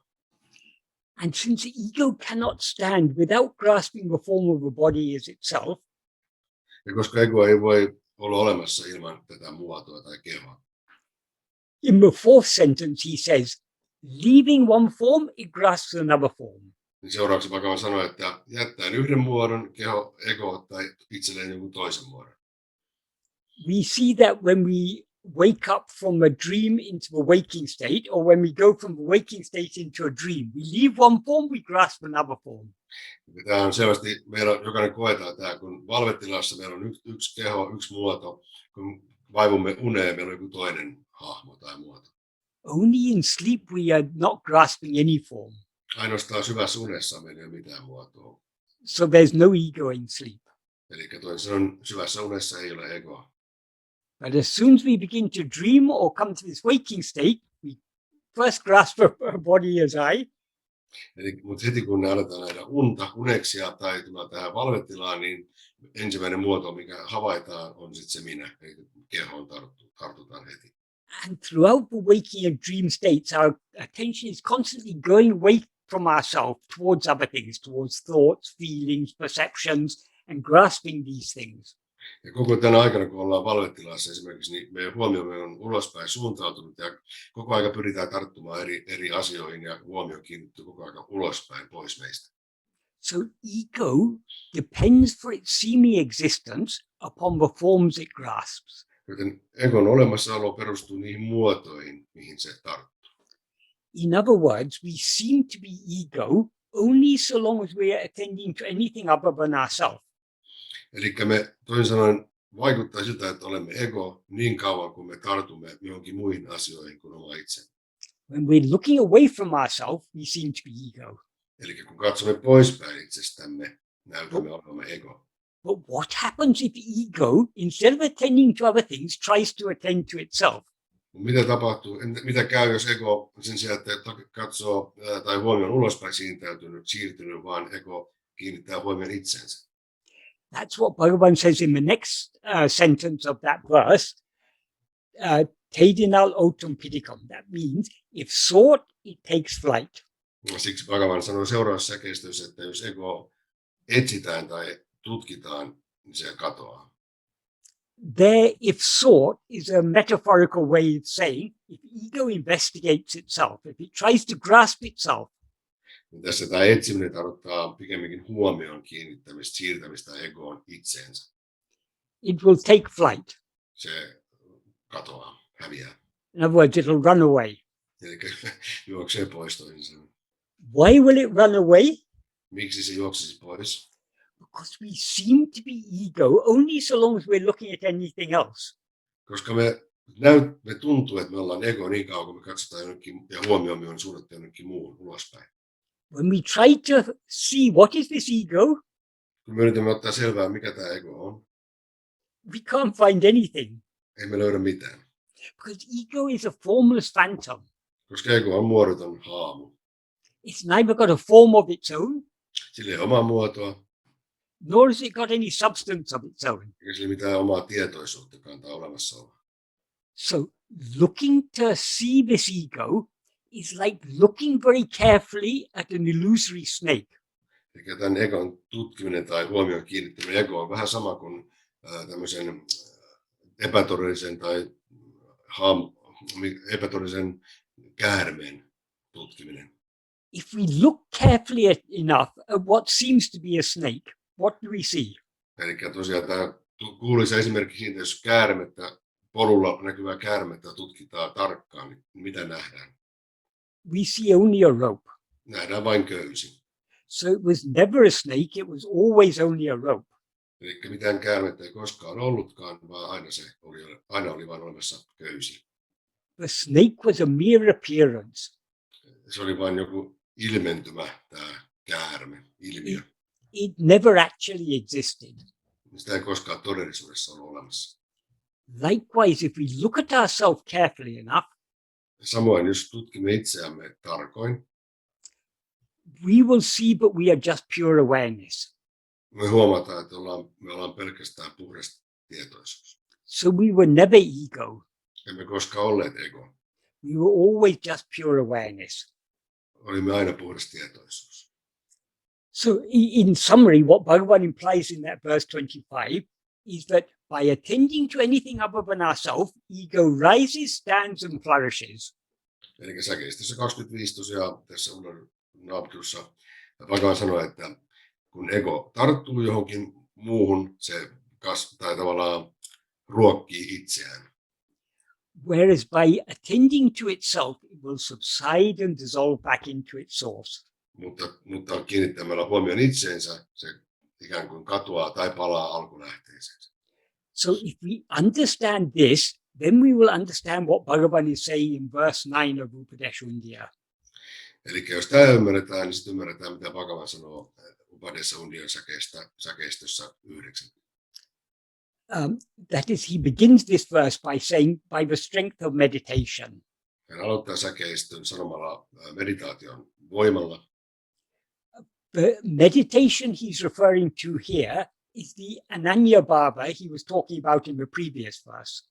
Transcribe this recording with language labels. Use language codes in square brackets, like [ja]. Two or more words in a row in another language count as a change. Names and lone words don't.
[en] And since ego cannot stand without grasping the form of the body as itself, [fi] ja koska ego ei voi olla olemassa ilman tätä muotoa tai kehoa. [en] In the fourth sentence he says, leaving one form, it grasps another form. [fi] Niin seuraavaksi Bhagavan sanoi, että jättäen yhden muodon, ego ottaa itselleen jonkun toisen muodon. [en] We see that when we wake up from a dream into the waking state, or when we go from the waking state into a dream, we leave one form, we grasp another form. [fi] Tämä on selvästi, meillä jokainen koetaan tämä, kun valvetilassa meillä on yksi keho, yksi muoto, kun vaivumme uneen, meillä on joku toinen hahmo tai muoto. [en] Only in sleep we are not grasping any form. [fi] Ainoastaan syvässä unessa meillä ei ole mitään muotoa. [en] So there's no ego in sleep. [fi] Eli toisin sanoen syvässä unessa ei ole egoa. [en] But as soon as we begin to dream or come to this waking state, we first grasp a body as I. [fi] Mutta heti kun me aletaan nähdä uneksia tai tulla tähän valvetilaan, niin ensimmäinen muoto, mikä havaitaan, on sitten se minä. Eli kehoon tartutaan heti. [en] And throughout the waking and dream states, our attention is constantly going away from ourselves towards other things, towards thoughts, feelings, perceptions, and grasping these things. [fi] Ja koko tänä aikana, kun ollaan valvetilassa esimerkiksi, niin meidän huomiomme on ulospäin suuntautunut ja koko aika pyritään tarttumaan eri asioihin ja huomio kiinnittyy koko aika ulospäin pois meistä. [en] So ego depends for its seeming existence upon the forms it grasps. [fi] Joten egon olemassaolo perustuu niihin muotoihin, mihin se tarttuu. [en] In other words, we seem to be ego only so long as we are attending to anything other than ourselves. [fi] Eli me toisin sanoen vaikuttaa siltä, että olemme ego niin kauan, kun me tartumme johonkin muihin asioihin kuin oma itse. [en] When we're looking away from ourselves, we seem to be ego. [fi] Eli kun katsomme poispäin itsestämme, näytämme olevamme ego. [en] But what happens if ego, instead of attending to other things, tries to attend to itself? [fi] Mitä tapahtuu, mitä käy, jos ego sen sijaan, että katsoo tai huomioon ulospäin siirtynyt, vaan ego kiinnittää huomioon itsensä? [en] That's what Bhagavan says in the next sentence of that verse. [ta] தேடினால் ஓட்டம் பிடிக்கும். [en] That means if sought, it takes flight. [fi] Siksi Bhagavan sanoi seuraavassa säkeistössä, että jos ego etsitään tai tutkitaan, niin se katoaa. [en] There, if sought, is a metaphorical way of saying if ego investigates itself, if it tries to grasp itself. [fi] Tässä tämä etsiminen tarkoittaa pikemminkin huomioon kiinnittämistä, siirtämistä egoon itseensä. [en] It will take flight. [fi] Se katoaa, häviää. [en] In other words, it'll run away. [fi] Eli juoksee pois toisin sanoen. [en] Why will it run away? [fi] Miksi se juoksisi pois? [en] Because we seem to be ego only so long as we're looking at anything else. [fi] Koska me tuntuu, että me ollaan ego niin kauan, kun me katsotaan jonnekin ja huomioimme on suunnattu jonnekin muuhun ulospäin. [en] When we try to see what is this ego, [fi] Kun me yritämme ottaa selvää, mikä tämä ego on, [en] we can't find anything. [fi] emme löydä mitään. [en] Because ego is a formless phantom. [fi] Koska ego on muodoton haamu. [en] It's neither got a form of its own, [fi] Sillä ei ole omaa muotoa, [en] nor has it got any substance of its own. [fi] eikä sillä mitään omaa tietoisuuttakaan tai olemassaoloa. [en] So looking to see this ego is like looking very carefully at an illusory snake. [fi] Eli tämän egon tutkiminen tai huomioon kiinnittäminen ego on vähän sama kuin tämmöisen epätodellisen tai epätodellisen käärmeen tutkiminen. [en] If we look carefully enough at what seems to be a snake, what do we see? [fi] Eli tosiaan tämä kuuluisa esimerkki siitä, jos polulla näkyvää käärmettä tutkitaan tarkkaan, niin mitä nähdään? [en] We see only a rope. [fi] Nähdään vain köysi. [en] So it was never a snake, it was always only a rope. [fi] Eli mitään käärmettä ei koskaan ollutkaan, vaan aina oli vain olemassa köysi. [en] The snake was a mere appearance. [fi] Se oli vain joku ilmentymä, tämä käärme, ilmiö. [en] It never actually existed. [fi] Sitä ei koskaan todellisuudessa ollut olemassa. [en] Likewise, if we look at ourselves carefully enough, [fi] Samoin, jos tutkimme itseämme tarkoin, [en] we will see but we are just pure awareness. [fi] me huomataan, että me ollaan pelkästään puhdas tietoisuus. [en] So we were never ego. [fi] Emme koskaan olleet ego. [en] We were always just pure awareness. [fi] Olimme aina puhdas tietoisuus. [en] So in summary, what Bhagavan implies in that verse 25 is that by attending to anything other than ourselves, ego rises, stands and flourishes. [fi] Eli säkeistössä 25 tosiaan tässä Uḷḷadu Nāṛpadussa Bhagavan sanoi, että kun ego tarttuu johonkin muuhun, se tai tavallaan ruokkii itseään. [en] Whereas by attending to itself, it will subside and dissolve back into its source. [fi] Mutta kiinnittämällä huomioon itseensä, se ikään kuin katoaa tai palaa alkulähteeseen. [en] So if we understand this, then we will understand what Bhagavan is saying in verse 9 of Upadēśa Undiyār. [fi] Eli jos tämä ymmärretään, niin sitten ymmärretään, mitä Bhagavan sanoo Upadēśa Undiyār säkeistössä 9. [en] That is, he begins this verse by saying, by the strength of meditation. [fi] Hän aloittaa säkeistön sanomalla meditaation voimalla. [en] The meditation he's referring to here is the [sa] अनन्य भाव [en] he was talking about in the previous verse.